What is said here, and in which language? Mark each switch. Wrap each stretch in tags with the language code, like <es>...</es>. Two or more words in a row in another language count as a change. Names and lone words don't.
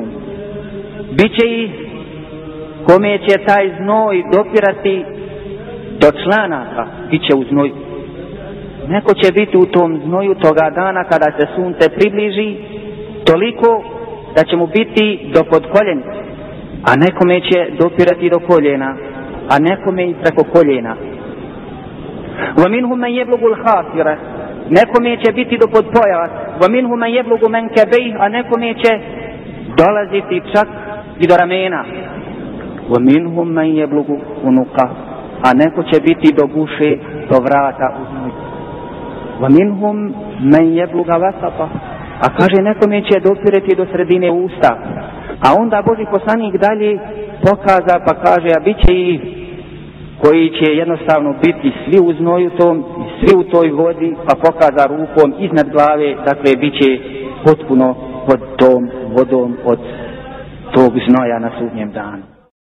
<bs>Biće ih kome će taj znoj dopirati do članaka, bit će u znoju. Neko će biti u tom znoju toga dana kada se sunce približi toliko da će mu biti do podkoljena, a nekome će dopirati do koljena, a nekome i preko koljena.</bs> <ar>وَمِنْهُمْ مَنْ يَبْلُغُ الْحَافِرَ,</ar> <bs>nekome će biti do podpojac.</bs> <ar>وَمِنْهُمْ مَنْ يَبْلُغُ مَنْكَبَيْهِ,</ar> <bs>a nekome će dolaziti čak i do ramena.</bs> <ar>وَمِنْهُمْ مَنْ يَبْلُغُ</ar> <bs>unuka, a neko će biti do guše, do vrata u znoj.</bs> <ar>وَمِنْهُمْ مَنْ يَبْلُغَ وَسَطَ,</ar> <bs>a kaže nekome će dopirati do sredine usta. A onda Božji poslanik dalje pokaza pa kaže, a bit će i koji će jednostavno biti svi u znoju tom, svi u toj vodi, pa pokaza rukom iznad glave, dakle bit će potpuno pod tom vodom od tog znoja na sudnjem danu.</bs>